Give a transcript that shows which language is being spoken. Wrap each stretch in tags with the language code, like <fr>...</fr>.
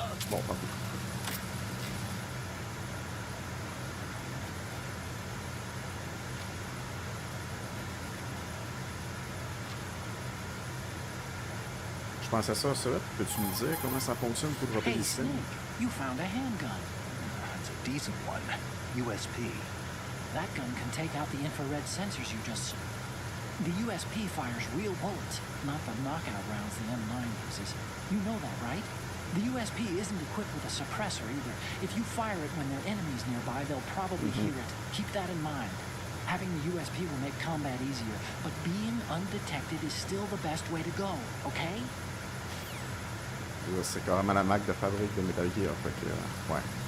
<fr>Bon, tant pis. Je pense à ça, peux-tu me dire comment ça fonctionne pour dropper Hey, des systèmes?</fr> <en>Snake, you found a handgun. It's a decent one. USP. That gun can take out the infrared sensors you just saw. The USP fires real bullets, not the knockout rounds the M9 uses. You know that, right? The USP isn't equipped with a suppressor either. If you fire it when there are enemies nearby, they'll probably hear it. Keep that in mind. Having the USP will make combat easier, but being undetected is still the best way to go, okay?</en> <fr>C'est carrément la marque de fabrique de Metal Gear, fait que, ouais.</fr>